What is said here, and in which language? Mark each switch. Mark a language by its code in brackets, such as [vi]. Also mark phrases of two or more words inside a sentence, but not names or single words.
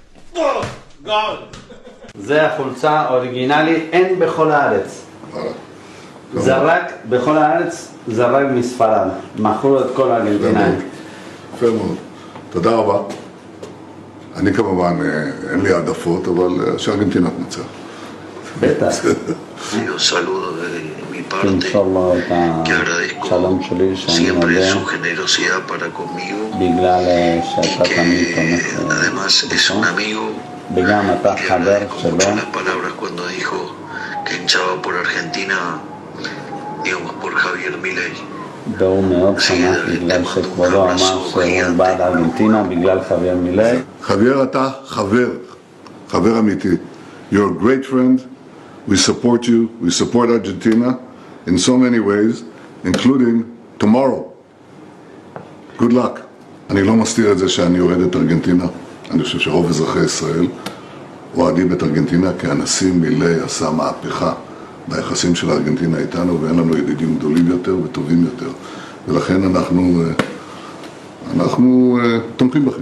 [he] זה החולצה אוריגינלי, אין בכל הארץ. זה רק, בכל הארץ זה רק מספרד. מכרו את כל הארגנטינאים. יפה מאוד. תודה רבה. אני כמובן, אין לי העדפות, אבל שארגנטינה תנצח. בטח. [es] Un saludo de mi parte, que agradezco siempre su generosidad para conmigo y que además es un amigo. Y le agradezco mucho las palabras cuando dijo que hinchaba por Argentina, digamos por Javier Milei. [he] והוא מאוד שמח בגלל שכבודו אמר שהוא בעד ארגנטינה בגלל חבייר מילי. חבייר, אתה חבר אמיתי. [en] You're a great friend. We support you. We support Argentina in so many ways, including tomorrow. Good luck. [he] אני לא מסתיר את זה שאני אוהד את ארגנטינה. אני חושב שרוב אזרחי ישראל אוהדים את ארגנטינה כי הנשיא מילי עשה מהפכה ביחסים של ארגנטינה איתנו, ואין לנו ידידים גדולים יותר וטובים יותר. ולכן אנחנו תומכים בכם.